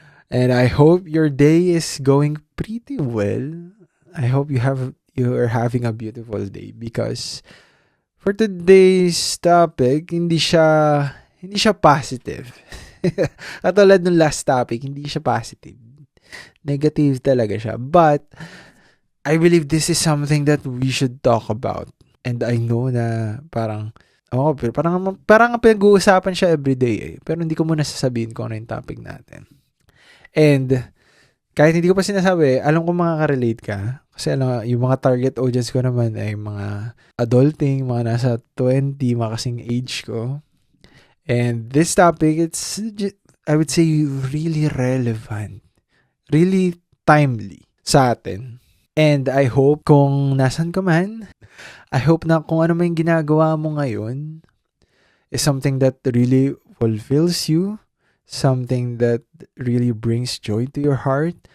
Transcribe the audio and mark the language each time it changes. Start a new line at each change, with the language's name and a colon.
English: And I hope your day is going pretty well. I hope you are having a beautiful day because for today's topic,
Filipino: hindi siya positive. Katulad ng last topic, hindi siya positive. Negative talaga siya.
English: But I believe this is something that we should talk about.
Filipino: And I know na pero parang pinag-uusapan siya everyday eh. Pero hindi ko muna sasabihin kung ano yung topic natin. And kahit hindi ko pa sinasabi, alam ko makaka-relate ka. Kasi yung mga target audience ko naman ay mga adulting, mga nasa 20, mga kasing age ko.
English: And this topic, I would say, really relevant. Really timely
Filipino: sa atin.
English: And I hope
Filipino: kung nasan ka man,
English: I hope
Filipino: na kung ano man ginagawa mo ngayon
English: is something that really fulfills you, something that really brings joy to your heart.